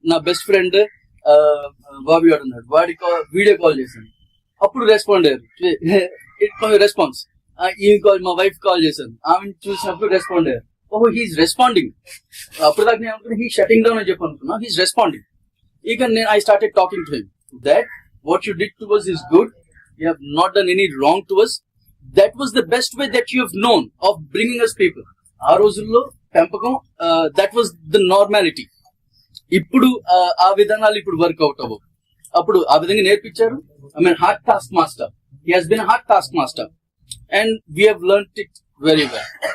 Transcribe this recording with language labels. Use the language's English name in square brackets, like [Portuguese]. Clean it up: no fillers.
[Telugu] నా best friend Bobby గారు ఉన్నాడు, వాడికి వీడియో కాల్ చేశాను, అప్పుడు రెస్పాండ్ అయ్యారు. రెస్పాన్స్ ఈ కాల్ మా వైఫ్ కాల్ చేశాను, ఆమె చూసినప్పుడు రెస్పాండ్ అయ్యారు. ఓహో [English] He is responding. [Telugu] అప్పుడు దాకా నేను అనుకున్నా [English] he shutting down [Telugu] అని చెప్పి అనుకున్నా, [English] He is responding. [Telugu] ఇక నేను [English] I started talking to him that what you did to us is good, you have not done any wrong to us, that was the best way that you have known of bringing us people. [Telugu] ఆ రోజుల్లో పెంపకం, [English] that was the normality. [Telugu] ఇప్పుడు ఆ విధానాలు ఇప్పుడు work out అవ్వవు. అప్పుడు ఆ విధంగా నేర్పించారు. [English] I mean, hard task master. He has been a hard task master. And we have learnt it very well.